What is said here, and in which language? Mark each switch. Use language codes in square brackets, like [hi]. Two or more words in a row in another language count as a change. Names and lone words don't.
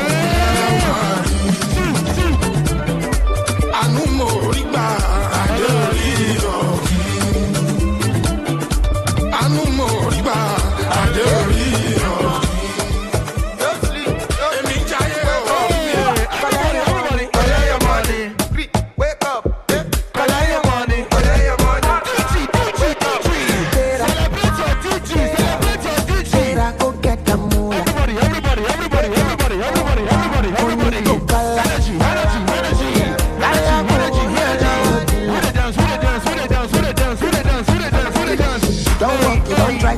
[yo] Àánú mo rí gbà adé orí ọ̀gbìn. Àánú mo rí gbà adé orí ọ̀gbìn. Èmi jáyé ọ̀gbìn. [en] Collect your money. Wake up. Collect your money. Collect your money. Celebrate your DG. Celebrate your DG. Go get the moolah. Everybody. Don't walk, don't try.